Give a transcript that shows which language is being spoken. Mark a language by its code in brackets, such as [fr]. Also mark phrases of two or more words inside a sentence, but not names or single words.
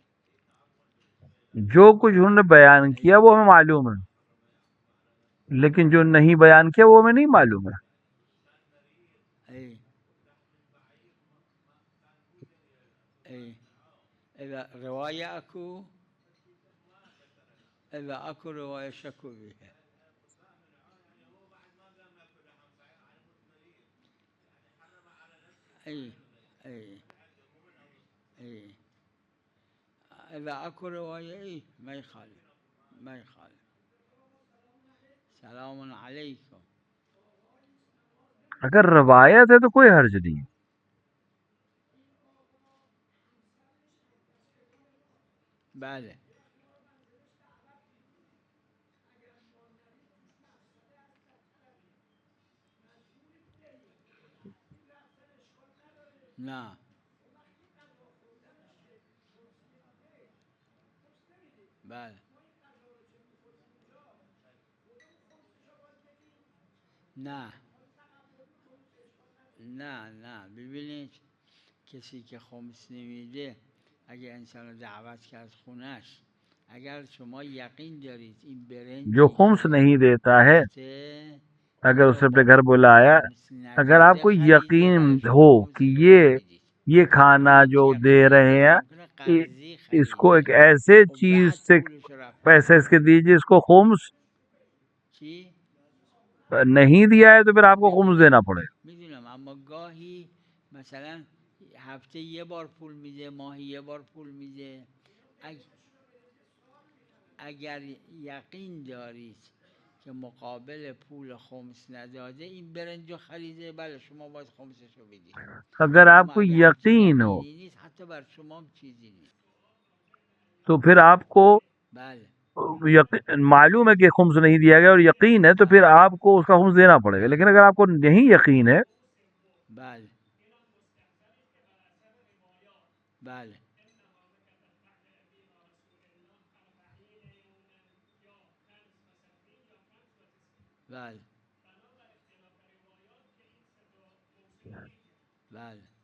[ur] جو کچھ انہوں نے بیان کیا وہ ہمیں معلوم ہے، لیکن جو نہیں بیان کیا وہ ہمیں نہیں معلوم ہے۔ [ar] اذا رواية اكو، اذا اكو رواية شكو بها، اذا اكو رواية ما يخالف. سلام علیکم. [ur] اگر روایت ہے تو کوئی حرج نہیں۔ [fa] بله نه بله نه ببینید کسی که خمس نمیده اگه انسان رو دعوت کرد خونش، اگر شما یقین دارید این برنج [ur] جو خمس نہیں دیتا ہے اگر اسے اپنے گھر بلایا، اگر آپ کو یقین ہو کہ یہ کھانا جو دے رہے ہیں اس کو ایک ایسے چیز سے پیسے اس کے دیجیے اس کو خمس نہیں دیا ہے تو پھر آپ کو خمس دینا پڑے۔ [fa] میدونم اما گاهی مثلا هفته یه بار پول میده، ماهی یه بار پول میده، اگر یقین دارید که مقابل پول خمس نداده این برنجو خریده، بله شما باید خمسشو بدید. [ur] اگر آپ کو یقین ہو [fa] حتی بر شما چیزی نیست [ur] تو پھر آپ کو معلوم ہے کہ خمس نہیں دیا گیا اور یقین ہے تو پھر آپ کو اس کا خمس دینا پڑے گا، لیکن اگر آپ کو نہیں یقین ہے [fa] بله بله بله بله